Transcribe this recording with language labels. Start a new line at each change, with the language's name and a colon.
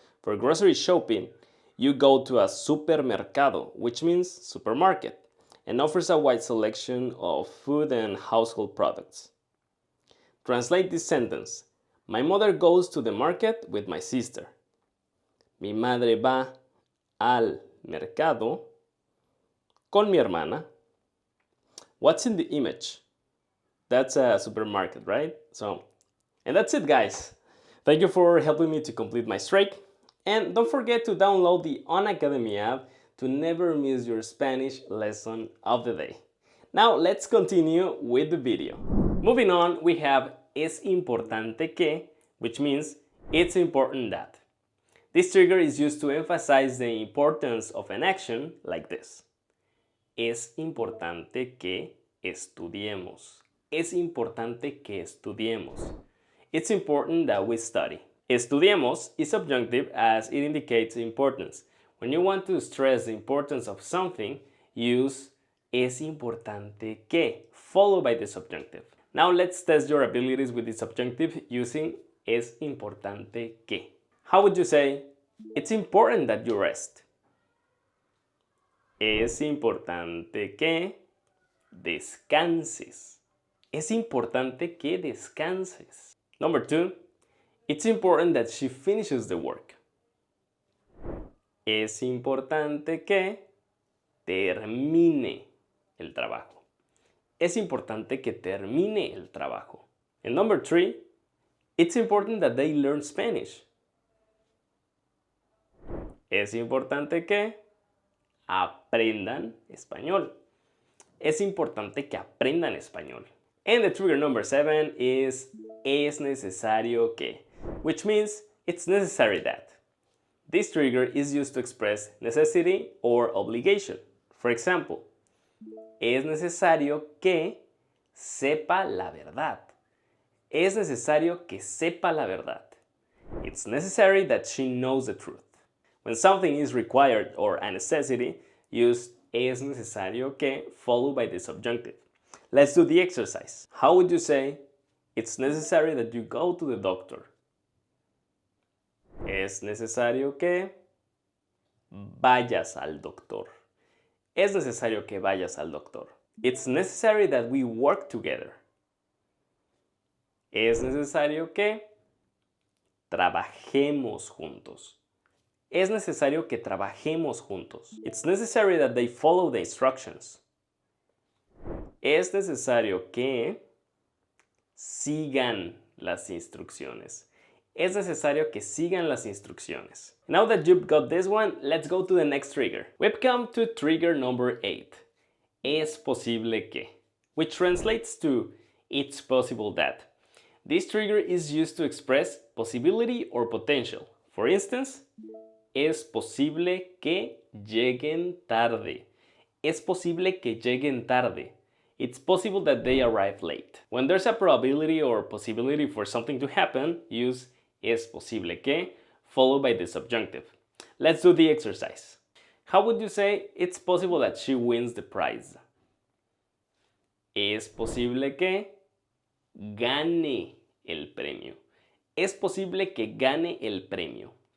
English: For grocery shopping, you go to a supermercado, which means supermarket, and offers a wide selection of food and household products. Translate this sentence. My mother goes to the market with my sister.
Spanish: Mi madre va al mercado con mi hermana.
English: What's in the image? That's a supermarket, right? And that's it, guys. Thank you for helping me to complete my streak. And don't forget to download the Unacademy app to never miss your Spanish lesson of the day. Now let's continue with the video. Moving on, we have es importante que, which means it's important that. This trigger is used to emphasize the importance of an action like this.
Spanish: Es importante que estudiemos. Es importante que estudiemos.
English: It's important that we study. Estudiemos is subjunctive as it indicates importance. When you want to stress the importance of something, use es importante que, followed by the subjunctive. Now let's test your abilities with the subjunctive using es importante que. How would you say, it's important that you rest?
Spanish: Es importante que descanses. Es importante que descanses.
English: Number 2, it's important that she finishes the work.
Spanish: Es importante que termine el trabajo. Es importante que termine el trabajo.
English: And number 3, it's important that they learn Spanish.
Spanish: Es importante que aprendan español. Es importante que aprendan español.
English: And the trigger number 7 is es necesario que, which means it's necessary that. This trigger is used to express necessity or obligation. For example,
Spanish: es necesario que sepa la verdad. Es necesario que sepa la verdad.
English: It's necessary that she knows the truth. When something is required or a necessity, use es necesario que followed by the subjunctive. Let's do the exercise. How would you say, it's necessary that you go to the doctor?
Spanish: Es necesario que vayas al doctor. Es necesario que vayas al doctor.
English: It's necessary that we work together.
Spanish: Es necesario que trabajemos juntos. Es necesario que trabajemos juntos.
English: It's necessary that they follow the instructions.
Spanish: Es necesario que sigan las instrucciones. Es necesario que sigan las instrucciones.
English: Now that you've got this one, let's go to the next trigger. We've come to trigger number 8. Es posible que, which translates to it's possible that. This trigger is used to express possibility or potential. For instance,
Spanish: es posible que lleguen tarde. Es posible que lleguen tarde.
English: It's possible that they arrive late. When there's a probability or possibility for something to happen, use es posible que, followed by the subjunctive. Let's do the exercise. How would you say it's possible that she wins the prize?
Spanish: Es posible que gane el premio. Es posible que gane el premio.